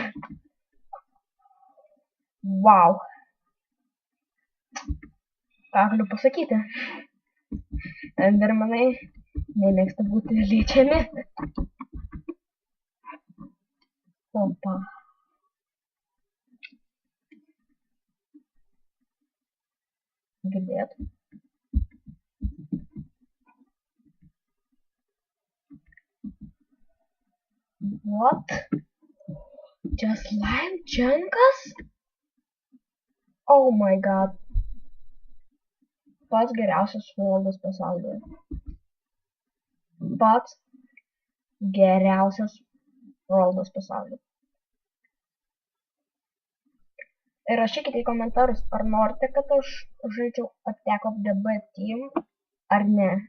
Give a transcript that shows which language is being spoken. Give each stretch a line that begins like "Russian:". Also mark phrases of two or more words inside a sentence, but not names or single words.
Lithuanian: Wow. Ką galiu pasakyti? Endermanai nemėgsta būti liečiami. Opa. Girdėt.
English: What? Just slime chunkas? Oh my god.
Lithuanian: Pats geriausias valdas pasaulyje. Pats geriausias valdas pasaulyje. Ir rašykite į komentarus, ar norite, kad aš žaidžiau Attack of the B Team, ar ne.